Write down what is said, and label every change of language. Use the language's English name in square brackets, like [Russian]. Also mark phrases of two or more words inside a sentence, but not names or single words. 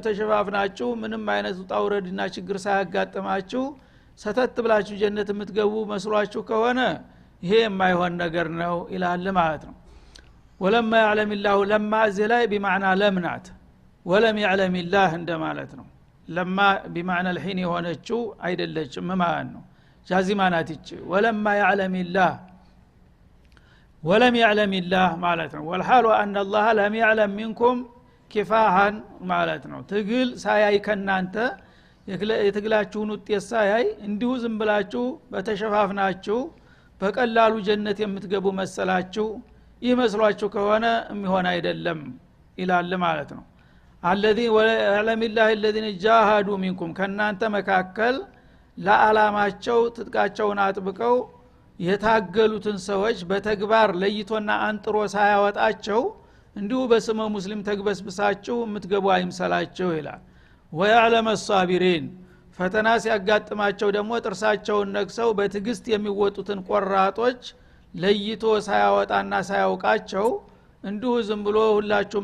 [Amharic] ተሸፋፍናችሁ ምንም አይነት ጣውረድና ችግር ሳያጋጥማችሁ ሰተት ብላችሁ ጀነት የምትገቡ መስሏችሁ ከሆነ ይሄ የማይሆን ነገር ነው ይላል ማለት ነው [Arabic] ولما يعلم الله لما [Amharic] እዚህ بمعنى ለምናት [Arabic] ولم يعلم الله [Amharic] እንደማለት ነው ለማ [Arabic] بمعنى الحين [Amharic] የሆነችው አይደለችም ማለት ነው ጃዚማ ናት እቺ [Arabic] ولما يعلم الله ولم يعلم الله [Amharic] ማለት ነው [Arabic] والحال ان الله لم يعلم منكم كفاحا [Amharic] ማለት ነው ትግል ሳያይ ከናንተ የትግላችሁን ውጤት ሳያይ እንዲሁ ዝም ብላችሁ በተሸፋፍናችሁ በቀላሉ ጀነት የምትገቡ መሰላችሁ ይመስሏችሁ ከሆነ የሚሆን አይደለም ይላል ማለት ነው [Arabic] الذي ويعلم الله الذين جاهدوا منكم [Amharic] ከናንተ መካከል ለዓላማቸው ትጥቃቸውን አጥብቀው የታገሉትን ሰዎች በተግባር ለይቶና አንጥሮ ሳያወጣቸው እንዲሁ በስመ ሙስሊም ተግበስብሳችሁ የምትገቡ አይምሰላችሁ ይላል [Arabic] ويعلم الصابرين [Amharic] ፈተና ሲያጋጥማቸው ደግሞ ጥርሳቸውን ነክሰው በትግስት የሚወጡትን ቆራጦች ለይቶ ሳያወጣና ሳያውቃቸው እንዲሁ ዝም ብሎ ሁላችሁም